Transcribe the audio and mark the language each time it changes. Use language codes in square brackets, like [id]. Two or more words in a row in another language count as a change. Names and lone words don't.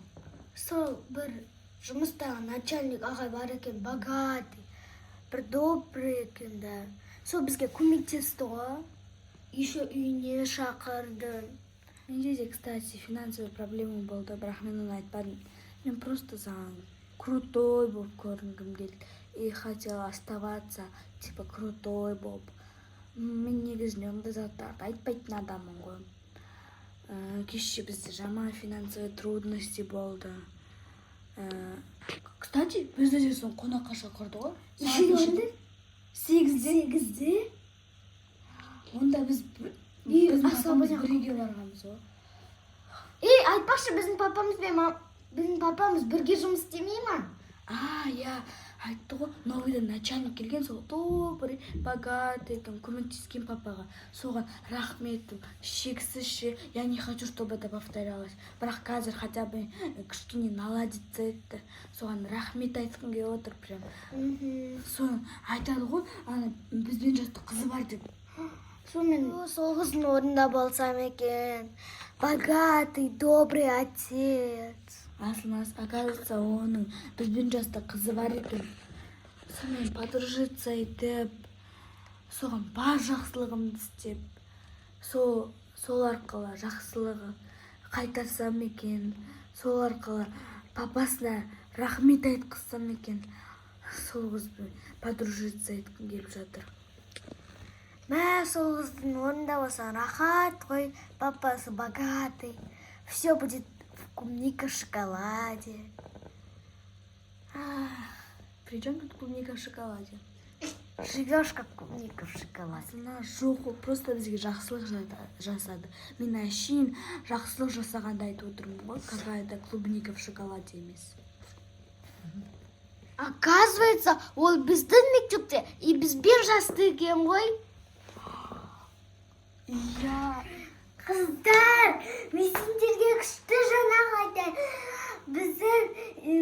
[kk] Сол бір жұмыстағы начальник ағай бар екен, богатый, бір добрый екен да. Сол бізге көмектесті ғой. Еще үйіне шақырды. Менде де, кстати, [ru] финансовый проблема [kk] болды, бірақ мен оны айтпадым. Мен просто саған крутой болып көрінгім келді. [ru] И хотела оставаться, типа, крутой болып. [kk] Мен негізінен ондай заттарды айтпайтын адаммын ғой. Кеше бізде жаман [ru] финансовый трудности [kk] болды. Кстати, бізді де соң қонаққа шақырды ғой. Үшеуінде? 8-де? Онда біз асабадан бірге барғанбыз ғой. Айтпақшы, біздің папамыз бірге жұмыс істемей ма? Я айтты ғой, новыйдан начальник келген, сол [ru] добрый, богатый [kk] екен, көмектескен папаға. Соған рахметім, шексізше. [ru] Я не хочу, чтобы это повторялось. [kk] Бірақ қазір [ru] хотя бы [kk] кішкене наладиться етті. Соған рахмет айтқым келіп отыр прям. Соны айтады ғой, бізбен жасты қызы бар деп. Сол қыздың орнында болсам екен. [ru] Богатый, добрый отец. [kk] Асылмас, оказывается, оның бізбен жаста қызы бар екен. Сонымен подружиться етіп, соған бар жақсылығымды істеп, сол арқылы жақсылығы қайтарсам екен, сол арқылы папасына рахмет айтқызсам екен, сол қызбен подружиться еткім келіп жатыр. Мә, сол қыздың орнында болсаң рахат қой, папасы богатый. [ru] Все будет в клубника в шоколаде. При чем тут клубника в шоколаде? Живешь как клубника в шоколаде. [kk] Жоқ, просто бізге жақсылық жасады. Мен әшейін жақсылық жасағанды айтып отырмын ғой, [ru] какая-то клубника в шоколаде емес. [kk] Оказывается, ол біздің мектепте и бізбен жасты екен ғой. Иә. Қыздар, мен сендерге күшті жаңалық айтайын.